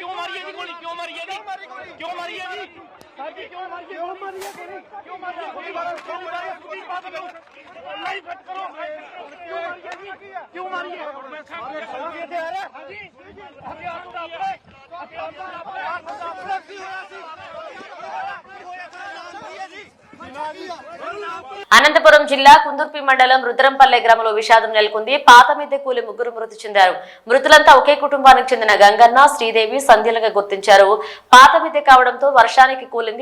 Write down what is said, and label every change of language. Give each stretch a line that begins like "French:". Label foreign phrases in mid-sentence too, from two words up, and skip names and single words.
Punjabi: ਕਿਉਂ ਮਾਰੀ ਹੈ ਜੀ? ਕਿਉਂ ਮਾਰੀ ਹੈ ਜੀ? ਕਿਉਂ ਮਾਰੀ ਹੈ ਗੋਲੀ? ਕਿਉਂ ਮਾਰੀ ਹੈ ਗੋਲੀ? ਕਿਉਂ ਮਾਰੀ ਹੈ ਸੁਖਬੀਰ ਬਾਦਲ ਨੂੰ? ਲਾਈਵ ਕੱਟ ਕਰੋ। ਕਿਉਂ ਮਾਰੀ ਹੈ ਜੀ? ਕਿਉਂ ਮਾਰੀ ਹੈ? ਮੈਂ ਸਾਹਮਣੇ ਸੋਗੇ ਤੇ ਆ ਰਿਹਾ ਹਾਂਜੀ ਹਥਿਆਰ ਦਾ ਆਪਣੇ ਕੀ ਹੋਇਆ ਸੀ?
Telugu: అనంతపురం జిల్లా కుందుర్పి మండలం రుద్రంపల్లె గ్రామంలో విషాదం నెలకొంది. పాత మిద్దె కూలి ముగ్గురు మృతి చెందారు. మృతులంతా ఒకే కుటుంబానికి చెందిన గంగన్న, శ్రీదేవి సంధ్యలుగా గుర్తించారు. పాత మిద్దె కావడంతో వర్షానికి కూలింది.